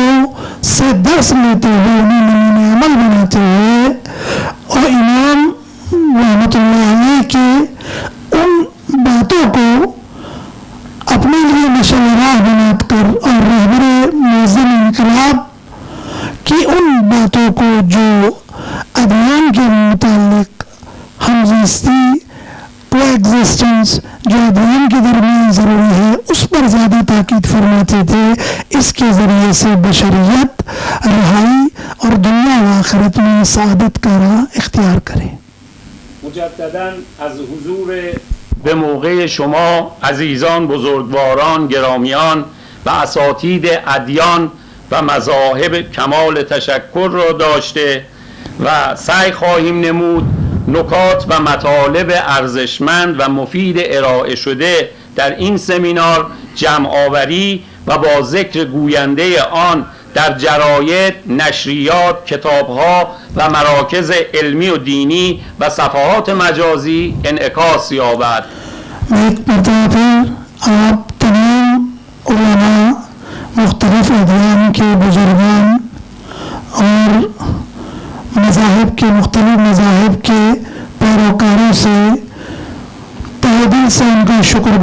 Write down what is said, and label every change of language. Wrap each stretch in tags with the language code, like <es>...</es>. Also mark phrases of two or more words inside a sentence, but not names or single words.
<ur>سے درس لیتے ہوئے انہیں نمونہ عمل بناتے ہوئے اور امام رحمت اللہ علیہ کے ان باتوں کو اپنے لیے مشورہ بنا کر اور رہبر معظم انقلاب کی ان باتوں کو جو ادیان کے متعلق ہمزیستی، کو ایگزسٹنس جو ادیان کے درمیان ضروری ہے، اس پر زیادہ تاکید فرماتے تھے. اس کے ذریعے سے بشریت رہائی اور دنیا و آخرت میں سعادت کا راہ اختیار کرے.</ur> <fa>مجدداً از حضور به موقع شما عزیزان، بزرگواران، گرامیان و اساتید ادیان و مذاهب کمال تشکر را داشته و سعی خواهیم نمود نکات و مطالب ارزشمند و مفید ارائه شده در این سمینار جمع آوری و با ذکر گوینده آن در جراید، نشریات، کتابها و مراکز علمی و دینی و صفحات مجازی انعکاس یابد.</fa> <ur>ایک مرتبہ پھر آپ تمام علماء، مختلف ادیان کے بزرگان اور مذاہب کے، مختلف مذاہب کے پیروکاروں سے تہہ دل سے ان کا شکر</ur>